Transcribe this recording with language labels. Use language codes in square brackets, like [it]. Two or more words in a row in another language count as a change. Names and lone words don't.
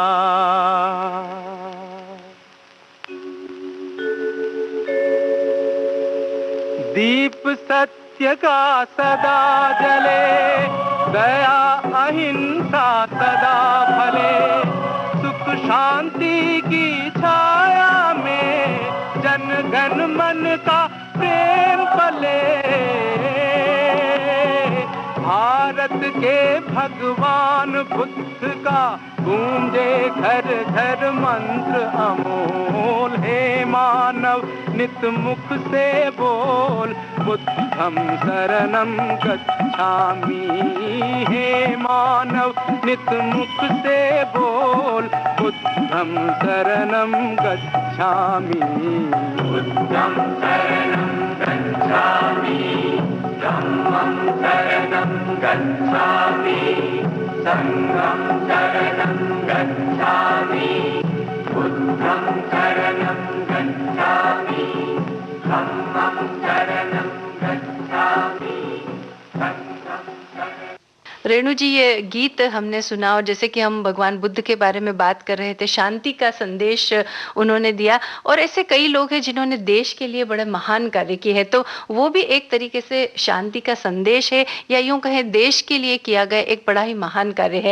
[hi] दीप सत्य का सदा जले, दया अहिंसा सदा फले, सुख शांति की छाया में जन गण मन का प्रेम पले। भारत के भगवान बुद्ध का गूंजे घर घर मंत्र अमोल, हे मानव नित मुख से बोल, [pi] बुद्धं शरणं गच्छामि, [hi] हे मानव नित मुख से बोल, [pi] बुद्धं शरणं गच्छामि, बुद्धं शरणं गच्छामि, धम्मं शरणं गच्छामि, संघं शरणं गच्छामि, बुद्धं शरणं गच्छामि, धम्मं शरणं गच्छामि, संघं शरणं। [hi] रेणु जी, ये गीत हमने सुना और जैसे कि हम भगवान बुद्ध के बारे में बात कर रहे थे, शांति का संदेश उन्होंने दिया और ऐसे कई लोग हैं जिन्होंने देश के लिए बड़े महान कार्य किए हैं, तो वो भी एक तरीके से शांति का संदेश है या यूं कहें देश के लिए किया गया एक बड़ा ही महान कार्य है।